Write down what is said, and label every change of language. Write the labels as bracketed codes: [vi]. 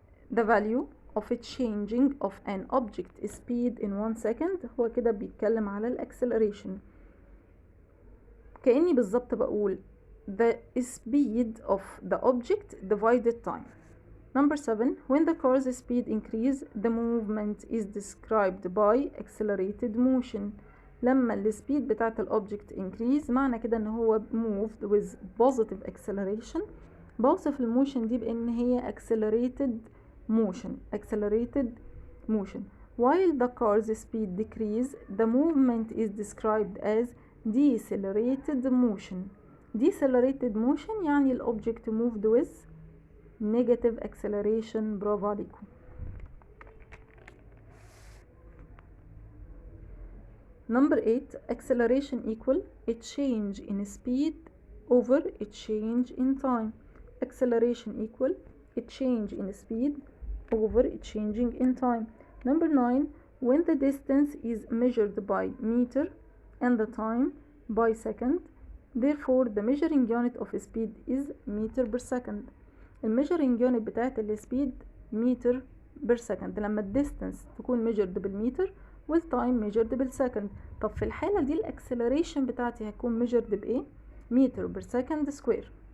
[en] The value of a changing of an object speed in 1 second [ar] هو كده بيتكلم على الاكسلريشن. كأني بالظبط بقول [en] the speed of the object divided time. Number 7. When the car's speed increase, the movement is described by accelerated motion. لما السبيد بتاعت الأوبجكت increase [ar] معنى كده ان هو [en] moved with positive acceleration. [ar] بوصف الموشن دي بان هي accelerated motion. [en] While the car's speed decrease, the movement is described as decelerated motion [ar] يعني الأوبجكت [en] moved with negative acceleration. [ar] برافو عليكم. [en] Number 8. Acceleration equal a change in speed over a change in time. Acceleration equal a change in speed over a changing in time. Number 9. When the distance is measured by meter and the time by second, therefore the measuring unit of speed is meter per second. الميجرنج unit بتاعت السبيد metre per second لما الديستنس تكون measured بالمتر والتايم measured بالسكند. [ar] طب في الحالة دي الاكسلريشن بتاعتي هتكون ميجرد بايه؟ متر بير سكند سكوير.